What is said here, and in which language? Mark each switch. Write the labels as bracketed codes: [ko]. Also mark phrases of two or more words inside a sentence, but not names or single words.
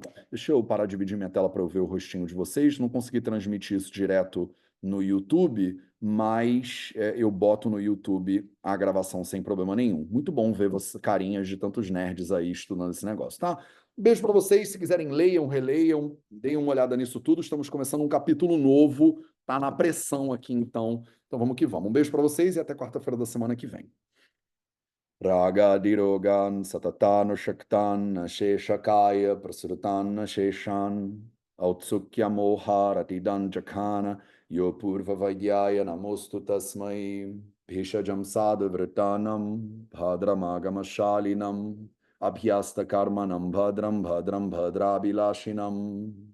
[pt] Deixa eu parar de dividir minha tela para eu ver o rostinho de vocês. Não consegui transmitir isso direto no YouTube, mas eu boto no YouTube a gravação sem problema nenhum. Muito bom ver você, carinhas de tantos nerds aí estudando esse negócio, tá? Beijo para vocês. Se quiserem, leiam, releiam, deem uma olhada nisso tudo. Estamos começando um capítulo novo, tá na pressão aqui, então. Então vamos que vamos. Um beijo para vocês e até quarta-feira da semana que vem. [sa] राग दिरोगान् सततान् शक्तान् शेषकाय प्रसृतान् शेषान् औत्सुक्य मोहारतिदान् जघान यो पूर्व वैद्याय नमोऽस्तु तस्मै भिषजां सद्वृत्तानां भद्रमागमशालिनाम् अभ्यस्त कर्मणां भद्रं भद्रबिलाशिनाम्